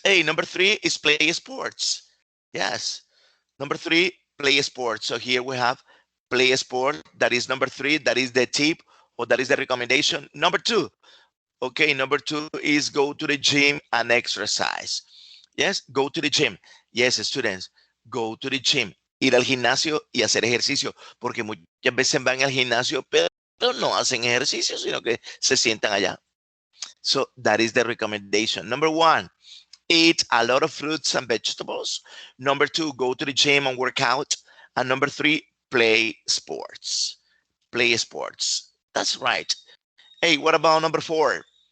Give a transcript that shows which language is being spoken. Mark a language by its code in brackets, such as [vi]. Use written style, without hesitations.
[en] Hey, number three is play sports. Yes. Number three, play sports. So here we have play sport. That is number three. That is the tip or that is the recommendation. Number two. Okay, number two is go to the gym and exercise. Yes, go to the gym. Yes, students, go to the gym. [es] Ir al gimnasio y hacer ejercicio, porque muchas veces van al gimnasio, pero no hacen ejercicio, sino que se sientan allá. [en] So that is the recommendation. Number one, eat a lot of fruits and vegetables. Number two, go to the gym and work out. And number three, play sports. Play sports. That's right. Hey, what about number four?